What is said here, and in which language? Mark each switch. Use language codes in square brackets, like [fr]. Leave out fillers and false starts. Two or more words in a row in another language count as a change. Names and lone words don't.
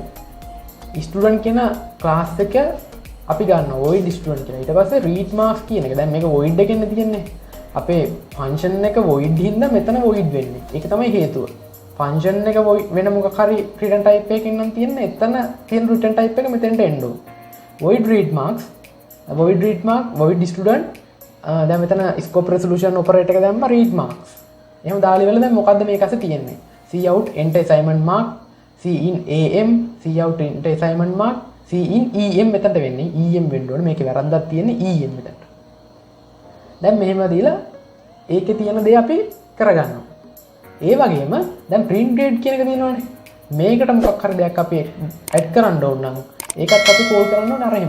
[si] student කියන class එක අපි ගන්නවා [en] void student [si] කියලා. ඊට පස්සේ [en] read marks [si] කියන එක. දැන් මේක void එකෙන් තියෙන්නේ. අපේ function එක void හින්දා මෙතන void වෙන්නේ. ඒක තමයි හේතුව. function එක void වෙන මොකක් හරි [en] return type [si] එකකින් නම් තියෙන්නේ. එතන තියෙන [en] return type [si] එක මෙතෙන්ට එන්න ඕන. [en] void read marks void student [si] දැන් මෙතන [en] scope resolution operator [si] එක දැම්ම [en] read marks. [si] එහෙනම් දාලා ඉවරලා දැන් මොකද්ද මේක ඇස්සේ තියෙන්නේ? [en] cout enter assignment mark cin am cout enter assignment mark cin em [si] මෙතනට වෙන්නේ. [en] em [si] වෙන්න ඕනේ. මේකේ වැරද්දක් තියෙන්නේ em මෙතනට. දැන් මෙහෙම දීලා ඒකේ තියෙන දේ අපි කරගන්නවා. ඒ වගේම දැන් [en] print grade [si] කියන එක තියෙනවානේ. මේකට මොකක් හරි දෙයක් අපි add කරන්න ඕන නම් ඒකත් අපි call කරන්න ඕන අර එහෙම.